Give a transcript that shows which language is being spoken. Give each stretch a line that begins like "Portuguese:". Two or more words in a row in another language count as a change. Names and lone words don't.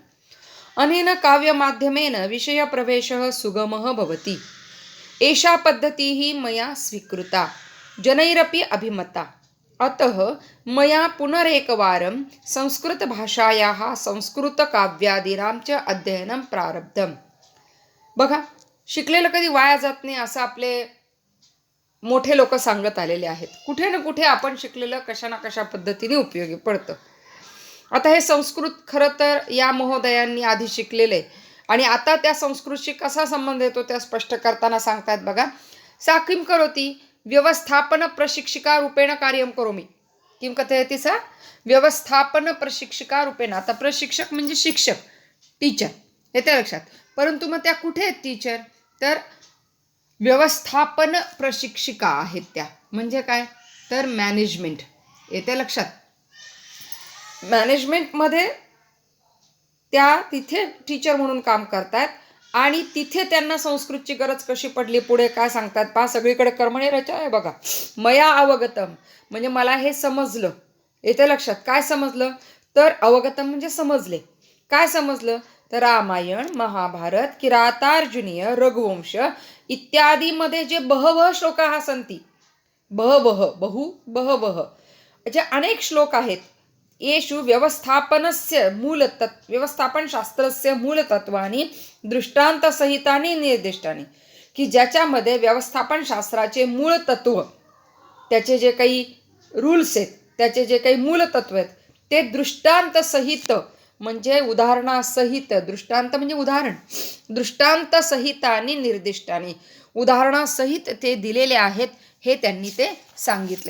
Sanskrit: अनेन काव्यमाध्यमेन विषयप्रवेशः सुगमः भवति। एषा पद्धतिः मया स्वीकृता, जनैरपि अभिमता। अतः मया पुनरेकवारं संस्कृतभाषायाः संस्कृतकाव्यादीनां च अध्ययनं प्रारब्धं।
Marathi: बघा, शिकलेलं कधी वाया जात नाही असं आपले मोठे लोक सांगत आलेले आहेत। कुठे ना कुठे आपण शिकलेलं कशा ना कशा पद्धतीने उपयोगी पडतं। आता हे संस्कृत खरं तर या महोदयांनी आधी शिकलेले आणि आता त्या संस्कृतशी कसा संबंध येतो त्या स्पष्ट करताना सांगतात बघा।
Sanskrit: सा किं करोति व्यवस्थापन प्रशिक्षिका रूपेण कार्यं करोमि। किं कथयति सा? व्यवस्थापन प्रशिक्षिका रूपेण।
Marathi: आता प्रशिक्षक म्हणजे शिक्षक, टीचर, येते लक्षात। परंतु मग त्या कुठे आहेत टीचर? तर व्यवस्थापन प्रशिक्षिका आहेत त्या। म्हणजे काय? तर मॅनेजमेंट, येते लक्षात। मॅनेजमेंटमध्ये त्या तिथे टीचर म्हणून काम करतात आणि तिथे त्यांना संस्कृतची गरज कशी पडली पुढे काय सांगतात पहा। सगळीकडे कर्मणी रचा आहे बघा।
Sanskrit: मया अवगतम
Marathi: म्हणजे मला हे समजलं, येते लक्षात। काय समजलं? तर अवगतम म्हणजे समजले। काय समजलं? तर रामायण, महाभारत, किरातार्जुनीय, रघुवंश इत्यादीमध्ये जे
Sanskrit: बहवः श्लोकाः सन्ति, बहवः
Marathi: जे अनेक श्लोक आहेत।
Sanskrit: येषु व्यवस्थापनशास्त्रस्य मूलतत्वानि दृष्टान्तसहितानि निर्दिष्टानि,
Marathi: की ज्याच्यामध्ये व्यवस्थापनशास्त्राचे मूळ तत्व, त्याचे जे काही रूल्स आहेत, त्याचे जे काही मूलतत्व आहेत ते दृष्टांतसहित म्हणजे उदाहरणासहित, दृष्टांत म्हणजे उदाहरण,
Sanskrit: दृष्टांतसहितानि निर्दिष्टानि,
Marathi: उदाहरणासहित ते दिलेले आहेत हे त्यांनी ते सांगितले।